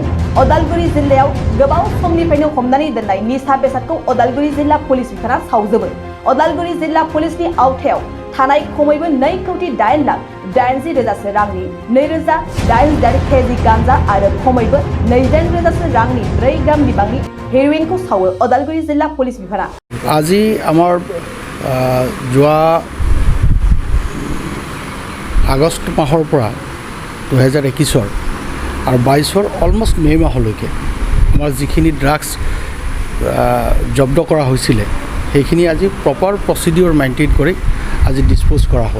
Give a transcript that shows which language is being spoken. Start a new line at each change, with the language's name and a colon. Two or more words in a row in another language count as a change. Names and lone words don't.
Bodo: अदालगुरि जिल्लायाव गोबाव समनिफ्रायनो हमनानै दोननाय निसा बेसादखौ अदालगुरि जिल्ला पुलिस बिफाना सावजोबो। अदालगुरि जिल्ला पुलिसनि आवथायाव थानाय खमैबो 2,80,80,000 रांनि 2,800 केजि गांजा आरो खमैबो 2,000 रांनि 4 ग्राम बिबांनि हेर'इनखौ सावो अदालगुरि जिल्ला पुलिस बिफाना।
Assamese: আজি আমাৰ যোৱা আগষ্ট মাহৰ পৰা 2021 আৰু 22 অলমষ্ট মে মাহলৈকে আমাৰ যিখিনি ড্ৰাগছ জব্দ কৰা হৈছিলে সেইখিনি আজি
English: proper procedure maintain
Assamese: কৰি আজি ডিছপ'জ কৰা হ'ল।